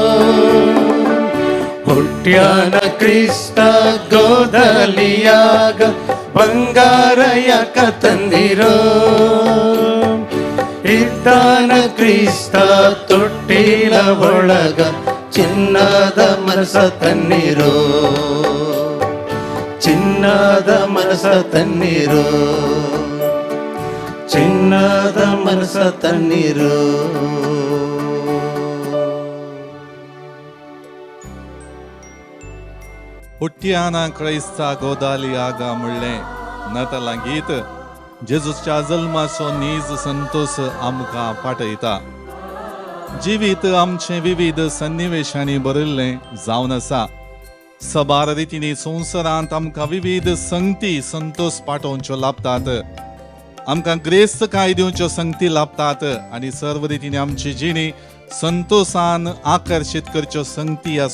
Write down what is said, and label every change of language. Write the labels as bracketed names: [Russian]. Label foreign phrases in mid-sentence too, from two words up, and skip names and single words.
[Kannada] ಹುಟ್ಟ್ಯಾನ ಕ್ರಿಸ್ತ ಗೋದಲಿಯಾಗ ಬಂಗಾರ ಯಾಕ ತಂದಿರೋ ಇದ್ದಾನ ಕ್ರಿಸ್ತ ತೊಟ್ಟಿಲ ಒಳಗ ಚಿನ್ನದ ಮನಸ್ಸ ತನ್ನಿರೋ ಚಿನ್ನದ ಮನಸ್ಸ ತನ್ನಿರೋ ಚಿನ್ನದ ಮನಸ್ಸ ತನ್ನಿರೋ ಹುಟ್ಟ್ಯಾನ ಕ್ರೈಸ್ತಾ ಗೋದಾಲಿಯಾಗಾ [Konkani] म्हणलें नातालां गीत जेजूच्या जल्माचो नीज संतोष आमकां पाठयता जिवीत आमचें विविध सन्निवेशांनी बरयल्लें जावन आसा सबार रितींनी संवसारांत आमकां विविध संगती संतोष पाठोवच्यो लाभतात आमकां ग्रेस्त कांय दिवच्यो संगती लाभतात आनी सर्व रितींनी आमची जिणी संतोषान आकर्शीत करच्यो संगती ह्या